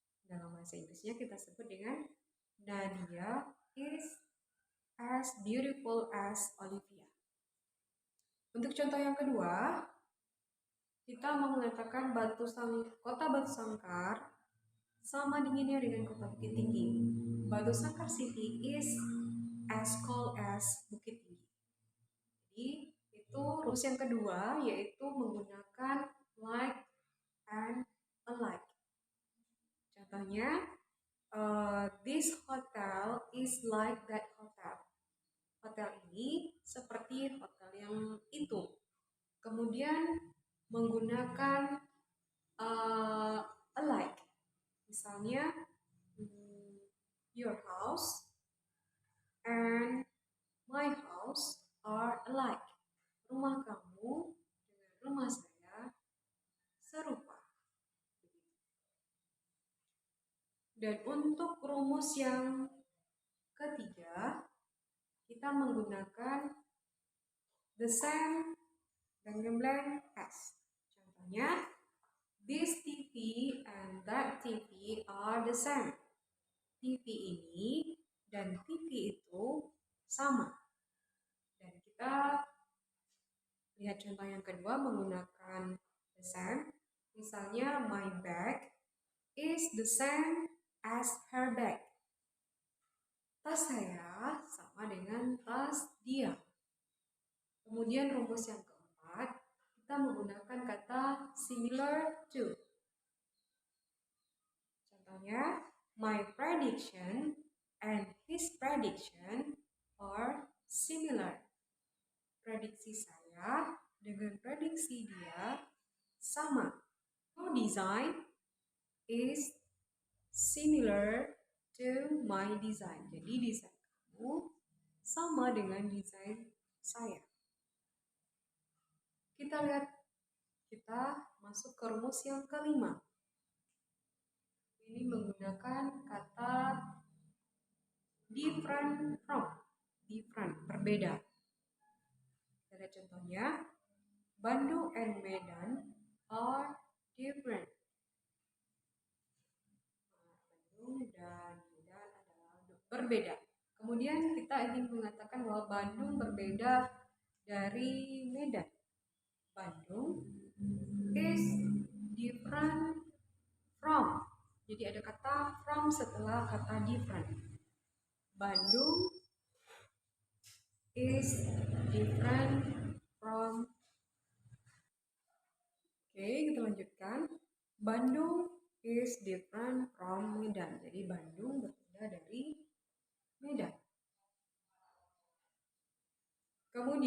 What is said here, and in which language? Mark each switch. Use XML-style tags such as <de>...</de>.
<id>Dalam bahasa Inggrisnya kita sebut dengan</id> <en>Nadia is as beautiful as Olivia.</en> <id>Untuk contoh yang kedua, kita mengatakan kota Batu Sangkar sama dinginnya dengan kota Bukit Tinggi.</id> <en>Batu Sangkar City is as cold as Bukit Tinggi.</en> <id>Jadi itu rumus yang kedua, yaitu menggunakan</id> <en>like and alike.</en> <id>Contohnya,</id> <en>this hotel is like that hotel.</en> <id>Hotel ini seperti hotel yang itu. Kemudian menggunakan alike. Misalnya,</id> <en>your house and my house are alike.</en> <id>Rumah kamu dengan rumah saya serupa. Dan untuk rumus yang ketiga, kita menggunakan</id> <en>the same blank as.</en> <id>Contohnya,</id> <en>this TV and that TV are the same.</en> <id>TV ini dan TV itu sama. Dan kita lihat contoh yang kedua menggunakan the same. Misalnya,</id> <en>my bag is the same as her bag.</en> <id>Tas saya sama dengan tas dia. Kemudian rumus yang keempat, kita menggunakan kata similar to. Contohnya,</id> <en>my prediction and his prediction are similar.</en> <id>Prediksi saya dengan prediksi dia sama.</id> <en>Your design is similar to my design.</en> <id>Jadi desain kamu sama dengan desain saya. Kita masuk ke rumus yang kelima. Ini menggunakan kata different from. Different, berbeda. Kita lihat contohnya.</id> <en>Bandung and Medan are different.</en> <id>Bandung dan Medan adalah berbeda. Kemudian kita ingin mengatakan bahwa Bandung berbeda dari Medan.</id> <en>Bandung is different from.</en> <id>Jadi ada kata from setelah kata different.</id> <en>Bandung is different from.</en> <id>Oke, kita lanjutkan.</id> <en>Bandung is different from Medan.</en> <id>Jadi Bandung berbeda dari Medan. Kemudian</id>